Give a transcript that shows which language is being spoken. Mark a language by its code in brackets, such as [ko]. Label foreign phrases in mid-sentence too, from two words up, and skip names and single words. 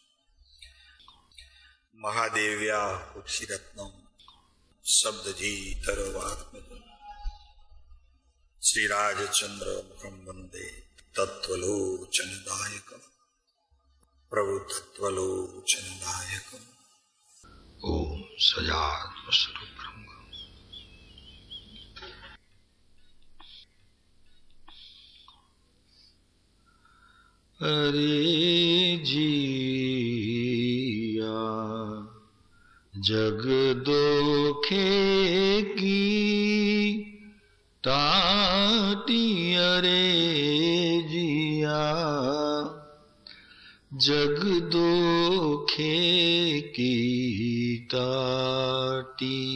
[sa] महादेव्या कुक्षिरत्नम शब्दजीतरवात्मज श्रीराजचंद्र मुखम वंदे तत्त्वलोचनदायकम् प्रभु तत्त्वलोचनदायकम् ओम सजात स्वरूप ब्रह्म। [hi] अरे जिया जग दोखे की टाटी, अरे जिया जग दोखे की टाटी।